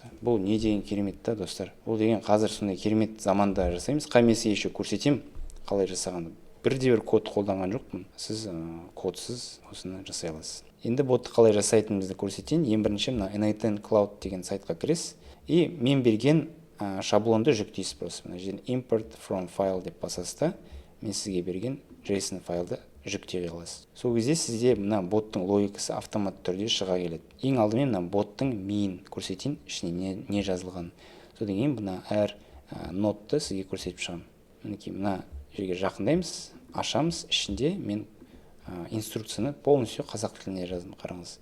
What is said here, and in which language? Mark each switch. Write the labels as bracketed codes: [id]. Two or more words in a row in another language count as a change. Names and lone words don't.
[kk] Бұл не деген керемет та, достар. Бұл деген қазір сондай керемет заманда жасаймыз. Комиссия еще көрсетем қалай жасағанды. Бірде-бір код қолданған жоқпын. Сіз кодсыз осыны жасай аласыз. Енді ботты қалай жасайтынымызды көрсетейін. Ең бірінші мына N8N Cloud деген сайтқа кіресіз. И мен берген шаблонды жүктейсіз просто. Мына жерден [en] import from file [kk] деп басасыз да, мен сізге берген JSON файлды жүктей аласыз. Сол кезде сізде мына боттың логикасы автомат түрде шыға келеді. Ең алдымен мына боттың миын көрсетейін, ішіне не жазылған. Содан кейін мына әр нотты сізге көрсетіп шығамын. Мінекей мына жерге жақындаймыз, ашамыз, ішінде мен инструкцияны полностью қазақ тіліне жаздым, қараңыз.